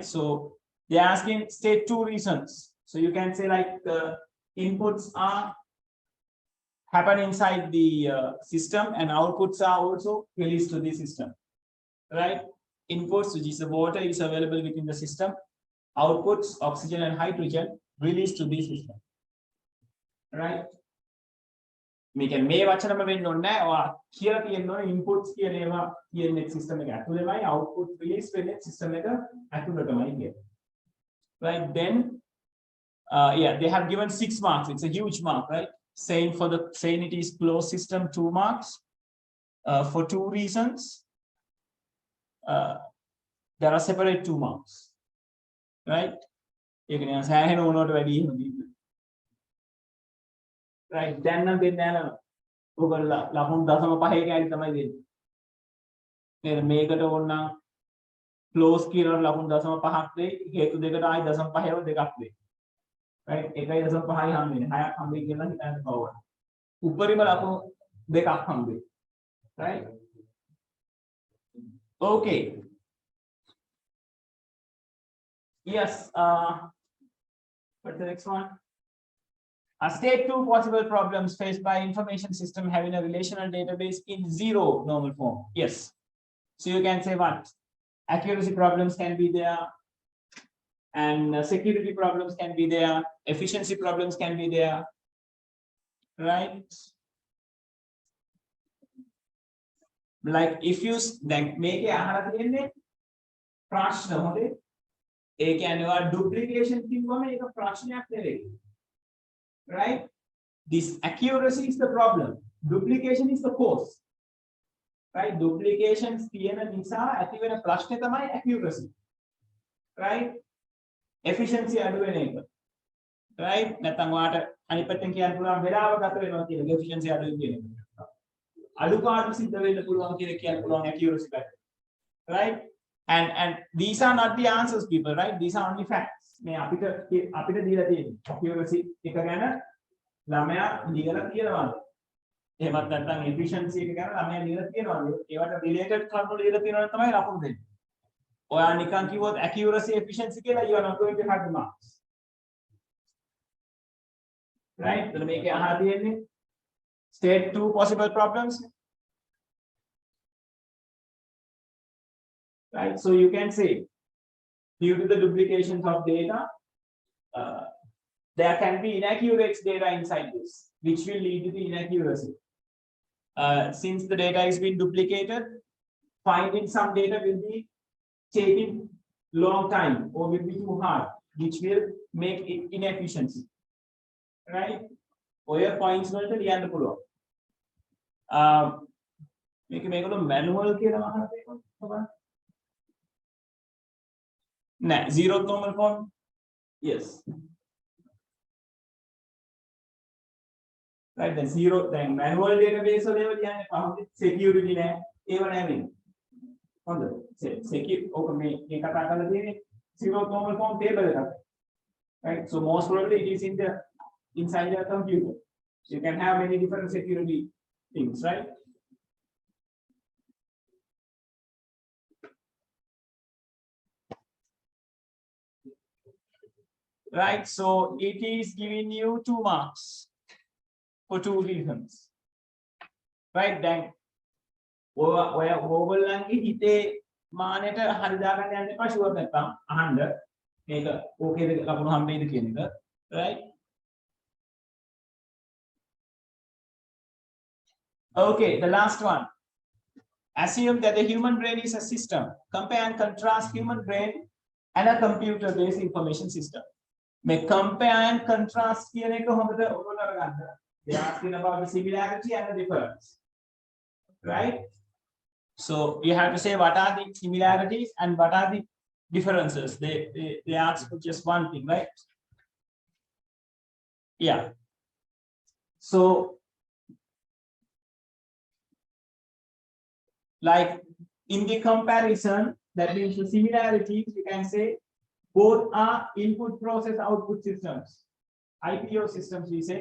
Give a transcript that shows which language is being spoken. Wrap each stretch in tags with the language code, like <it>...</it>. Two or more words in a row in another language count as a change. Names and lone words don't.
<en>So they're asking state two reasons. So you can say like the inputs are happen inside the system and outputs are also released to the system. Right? Inputs, which is the water, is available within the system. Outputs, oxygen and hydrogen, released to the system. Right?</en> <si>මේක මේ වචනම වෙන්න ඕනේ නැහැ. ඔයා කියලා තියෙන්න ඕනේ inputs කියන ඒවා කියන්නේ system එක ඇතුළේමයි,</si> <en>output release</en> <si>වෙන්නේ system එක ඇතුළටමයි කියන්නේ.</si> <en>Right? Then yeah, they have given 6 marks. It's a huge mark, right? Saying it is closed system, 2 marks for 2 reasons. There are separate 2 marks. Right?</en> <si>ඒක නිකන් සෑහෙන ඕනකට වැඩි එහෙම දීලා. Right? දැන් නම් දෙන්නේ නැහැ නේද? ඔයගොල්ලෝ ලකුණු 0.5 කෑලි තමයි දෙන්නේ. නේද? මේකට ඕනනම් close කියලා ලකුණු 0.5ක් දෙයි. හේතු දෙකට ආයි 0.5ව දෙකක් දෙයි. Right? 1.5යි හම්බෙන්නේ. 6ක් හම්බෙයි කියලා හිතන්න බවවන. උපරිම ලකුණු දෙකක් හම්බෙයි.</si> <en>Right? Okay. Yes. What's the next one? State 2 possible problems faced by information system having a relational database in 0 normal form. Yes. So you can say what? Accuracy problems can be there, and security problems can be there, efficiency problems can be there. Right? like if you make a</en> <si>අහලා තියෙන්නේ ප්‍රශ්න හොඳේ ඒ කියන්නේ ඔයා</si> <en>duplication</en> <si>කිව්වම ඒක ප්‍රශ්නයක් නෙවෙයි</si> <en>right this accuracy is the problem duplication is the cause right duplications</en> <si>තියෙන නිසා ඇති වෙන ප්‍රශ්නේ තමයි</si> <en>accuracy right efficiency</en> <si>අඩු වෙන එක right නැත්නම් ඔයාට අනිත් පැත්තෙන් කියන්න පුළුවන් වෙලාව ගත වෙනවා කියන efficiency අඩු වෙන එක අඩුපාඩු සිද්ධ වෙන්න පුළුවන් කියලා කියන්න පුළුවන් accuracy පැත්ත</si> <en>right and these are not the answers people right these are only facts</en> <si>මේ අපිට දීලා තියෙන්නේ accuracy එක ගැන ළමයා දීලා කියනවා එහෙමත් නැත්නම් efficiency එක ගැන ළමයා දීලා තියෙනවා ඒවට related කරුණු දීලා තියෙනවා තමයි ලකුණු දෙන්නේ ඔයා නිකන් කිව්වොත්</si> <en>accuracy efficiency</en> <si>කියලා</si> <en>you are not going to have the marks right</en> <si>එතන මේකේ අහලා තියෙන්නේ</si> <en>state two possible problems right so you can say due to the duplications of data there can be inaccurate data inside this which will lead to the inaccuracy since the data is being duplicated finding some data will be taking long time or will be too hard which will make it inefficiency right</en> <si>ඔය points වලට ලියන්න පුළුවන්</si> <en>මේකවල manual</en> <si>කියලා අහලා තියෙනවා නෑ</si> <en>zero normal form yes right then zero then</en> <si>manual database වල ඒවා ලියන්නේ පහුත් security නෑ ඒව නෑ මේ හොඳ secure ඔක මේ කතා කරලා තියෙන්නේ</si> <en>zero normal form table</en> <si>එකක්</si> <en>right so most probably it is in the inside your computer you can have many different security things right right so it is giving you 2 marks for 2 reasons right then</en> <si>ඔය ඕගොල්ලන්ගේ හිතේ මානෙට හරි දාගන්න යන්න එපා ෂුවර් නැත්තම් අහන්න මේක ඕකේද ලකුණු හම්බෙයිද කියන එක right</si> <en>okay the last one assume that the human brain is a system compare and contrast human brain and a computer based information system may compare and contrast</en> <si>කියන එක හොඳට ඔයගොල්ලෝ අරගන්න</si> <en>they are asking about the similarity and the difference right so you have to say what are the similarities and what are the differences they ask for just one thing right yeah so like in the comparison that means the similarities you can say both are input process output systems IPO systems we say</en>